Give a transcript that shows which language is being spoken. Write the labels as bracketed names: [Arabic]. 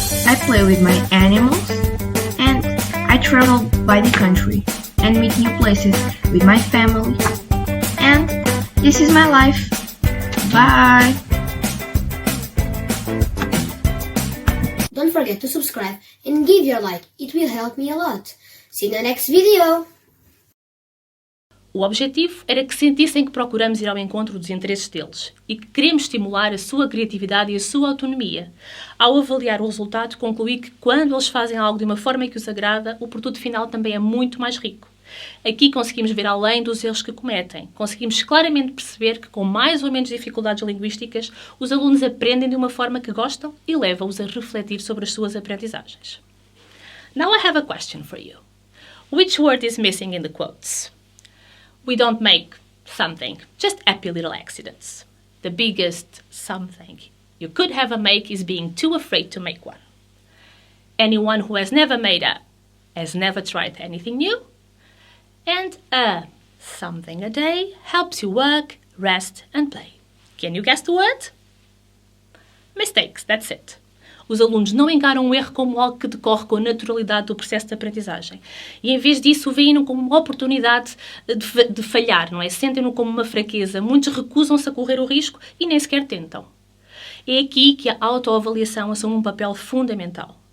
[English] I play with my animals and I travel by the country and meet new places with my family. And this is my life. Bye! Don't forget to subscribe and give your like. It will help me a lot. See you in the next video! [Portuguese] O objetivo era que sentissem que procuramos ir ao encontro dos interesses deles e que queremos estimular a sua criatividade e a sua autonomia. Ao avaliar o resultado, concluí que quando eles fazem algo de uma forma que os agrada, o produto final também é muito mais rico. Aqui conseguimos ver além dos erros que cometem. Conseguimos claramente perceber que, com mais ou menos dificuldades linguísticas, os alunos aprendem de uma forma que gostam e levam-os a refletir sobre as suas aprendizagens. [English] Now I have a question for you. Which word is missing in the quotes? We don't make something, just happy little accidents. The biggest something you could have a make is being too afraid to make one. Anyone who has never made a has never tried anything new. And a something a day helps you work, rest and play. Can you guess the word? Mistakes, that's it. [Portuguese] Os alunos não encaram o erro como algo que decorre com a naturalidade do processo de aprendizagem. E, em vez disso, o veem-no como uma oportunidade de falhar, não é? Sentem-no como uma fraqueza. Muitos recusam-se a correr o risco e nem sequer tentam. É aqui que a autoavaliação assume um papel fundamental.